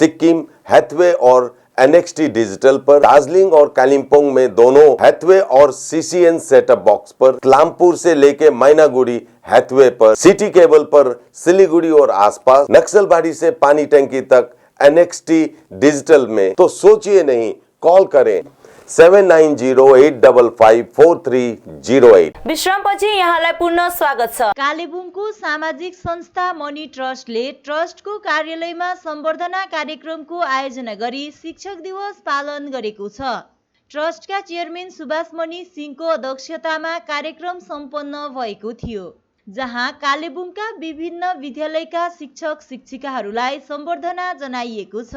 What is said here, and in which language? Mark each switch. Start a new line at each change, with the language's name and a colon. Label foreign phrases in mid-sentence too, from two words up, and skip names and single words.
Hindi: सिक्किम, हैथवे और NXT डिजिटल पर, दार्जिलिंग और कालिम्पोंग में दोनों हैथवे और CCN सेटअप बॉक्स पर, क्लामपुर से लेके मैनागुड़ी हैथवे पर, सिटी केबल पर सिलीगुड़ी और आसपास, नक्सलबाड़ी से पानी टंकी तक NXT डिजिटल में। तो सोचिए नहीं, कॉल करें 7908554308।
Nepali: विश्रामपछि यहाँलाई पुनः स्वागत छ। कालेबुङको सामाजिक संस्था मनी ट्रस्टले ट्रस्टको कार्यालयमा सम्बर्धना कार्यक्रमको आयोजना गरी शिक्षक दिवस पालन गरेको छ। ट्रस्टका चेयरम्यान सुभाष मणि सिंहको अध्यक्षतामा कार्यक्रम सम्पन्न भएको थियो, जहाँ कालेबुङका विभिन्न विद्यालयका शिक्षक शिक्षिकाहरूलाई सम्बर्धना जनाइएको छ।